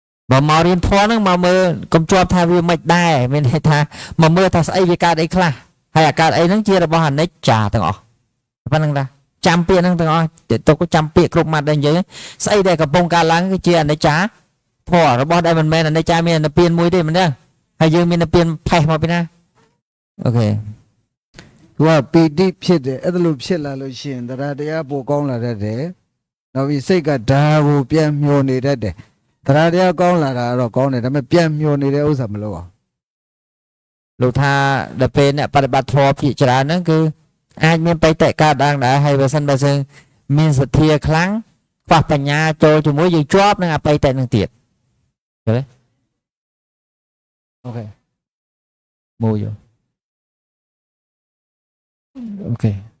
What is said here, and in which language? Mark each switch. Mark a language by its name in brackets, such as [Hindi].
[Khmer] បើមករៀនធម៌ហ្នឹងមកមើលកុំជាប់ថាវាមិនដែរមានន័យថាមកមើលថាស្អីវាកើតអីខ្លះហើយអាកើតអីហ្នឹងជារបស់អនិច្ចាទាំងអស់ប៉ុណ្្នឹងតាចាំពាក្យហ្នឹងទាំងអស់ទៅចាំពាក្យគ្រប់ម៉ាត់ដែរនិយាយស្អីដែលកំពុងកើតឡើងគឺជាអនិច្ចាធម៌របស់ដែលមិនមែនអនិច្ចាមាននិព្វានមួយទេមិនដឹងហើយយើងមាននិព្វានផេះមកពីណាអូខេ [Burmese] သူကပီတိဖြစ်တယ်အဲ့ဒါလို့ဖြစ်လာလို့ရှိရင်တရားပိုကောင်းလာတတ်တယ်နောက်ပြီးစိတ်ကဓာကိုပြန်မျောနေတတ်တယ်တရားကောင်းလာတာတော့ကောင်းတယ်ဒါပေမဲ့ပြန်မျောနေတဲ့ဥစ္စာမလုပ်အောင် [Khmer] លោកថាដល់ពេលអ្នកបប្រតិបត្តិធម៌ភាគច្រើនហ្នឹងគឺអាចមានបៃតៈកើតឡើងដែរហើយបើសិនបើយើងមានសទ្ធាខ្លាំងខ្វះបញ្ញាចូលជាមួយយើងជាប់នឹងអបៃតៈនឹងទៀតឃើញទេអូខេមួយយោអូខេ